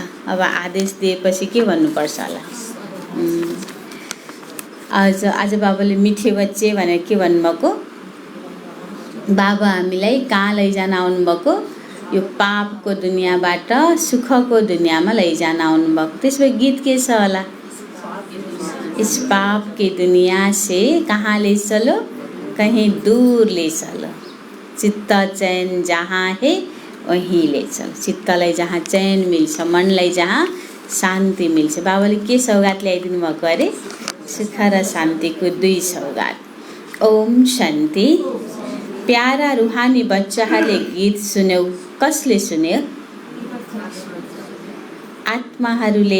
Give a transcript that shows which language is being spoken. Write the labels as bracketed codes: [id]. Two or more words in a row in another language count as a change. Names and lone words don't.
[ne] अब आदेश दिएपछि के भन्नुपर्छ होला? आज बाबाले [hi] मिठे बच्चे [ne] भनेर के भन्नुभएको? बाबा हामीलाई कहाँ लैजान आउनुभएको? यो पापको दुनियाँबाट सुखको दुनियाँमा लैजान आउनुभएको। त्यसमा गीत के छ होला? [hi] इस पाप की दुनिया से कहाँ ले चलो, कहीं दूर ले चलो, चित्त चैन जहाँ है वहीं ले चलो। [ne] चित्तलाई जहाँ चैन मिल्छ, मनलाई जहाँ शान्ति मिल्छ। बाबाले के सौगात ल्याइदिनु भएको अरे? सुख र शान्तिको दुई सौगात। ओम शान्ति। [hi] प्यारा रुहानी [ne] बच्चाहरूले गीत सुन्यौ। कसले सुन्यो? आत्माहरूले।